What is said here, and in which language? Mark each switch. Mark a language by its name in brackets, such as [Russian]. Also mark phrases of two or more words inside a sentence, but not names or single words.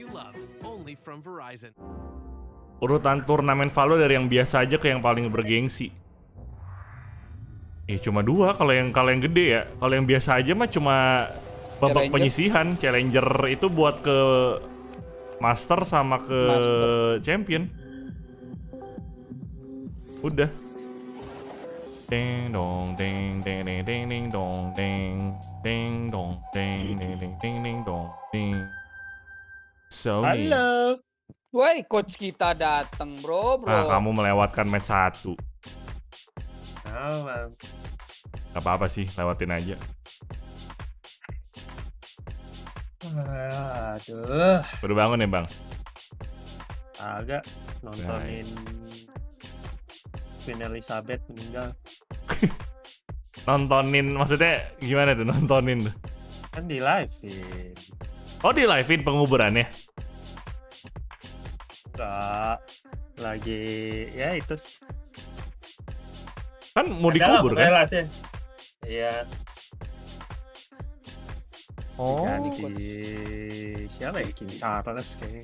[Indonesian] Urutan turnamen Valo dari yang biasa aja ke yang paling bergengsi. Cuma dua kalau yang gede ya. Kalau yang biasa aja mah cuma babak penyisihan. Challenger itu buat ke Master sama ke Champion. Udah. Ding dong ding ding ding ding ding dong ding ding dong ding ding ding ding ding dong ding. Sony. Halo. Woi, coach kita datang, bro. Nah, kamu melewatkan match 1. Gak apa-apa sih, lewatin aja. Aduh. Baru bangun ya, Bang? Agak nontonin Queen Elizabeth meninggal. Nontonin, maksudnya gimana tuh nontonin tuh? Kan di live-in. Oh, di live-in penguburannya? Enggak, lagi ya itu. Kan mau dikubur kan? Iya. Oh. Di siapa ya? King Charles kayaknya.